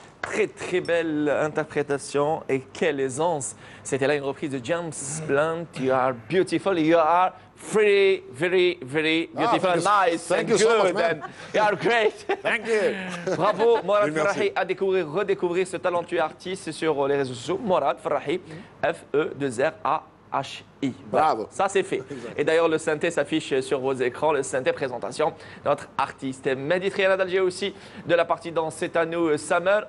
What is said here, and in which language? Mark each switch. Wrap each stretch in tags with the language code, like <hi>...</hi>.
<fr>Très, très belle interprétation et quelle aisance. C'était là une reprise de James Blunt.</fr> <en>You are beautiful, you are very, very, very beautiful, nice, thank you so much, good, man. and you are great. Thank you.</en> <fr>Bravo, Morad Oui, merci. Farrahi, à découvrir, redécouvrir ce talentueux artiste sur les réseaux sociaux. Morad Farrahi, F-E-2-R-A-H-I. Bravo. Ça, c'est fait. Et d'ailleurs, le synthé s'affiche sur vos écrans, le synthé présentation de notre artiste. Mehdi Triana d'Alger aussi, de la partie dans cette année Summer.</fr>